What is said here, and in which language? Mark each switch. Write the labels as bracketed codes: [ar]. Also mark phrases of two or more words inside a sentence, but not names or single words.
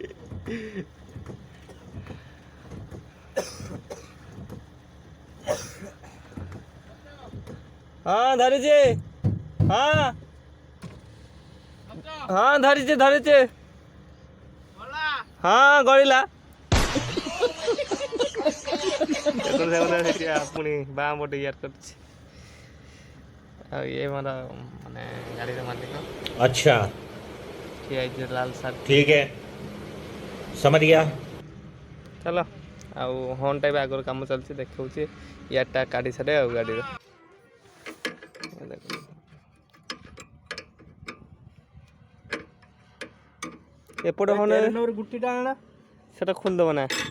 [or] ହଁ ଧରିଛି ହଁ ହଁ ଧରିଛି ଧରିଛି ହଁ ଗଳିଲା ପୁଣି ବାଁ ପଟେ ୟାର କରୁଛି ଆଉ ଇଏ ମୋର ମାନେ ଗାଡ଼ିର ମାଲିକ [hi] अच्छा [or] ଠିଆ ହେଇଛି ଲାଲ ସାର୍ଟ [hi] ठीक है समझ गया [or] ଚାଲ ଆଉ ହର୍ନଟା ବି ଆଗରୁ କାମ ଚାଲିଛି ଦେଖାଉଛି ୟାରଟା କାଢ଼ି ସାରେ ଆଉ ଗାଡ଼ିର ଏପଟେ ହର୍ନ ଗୁଟିଟା ଆଣା ସେଟା ଖୋଲିଦେବ ନା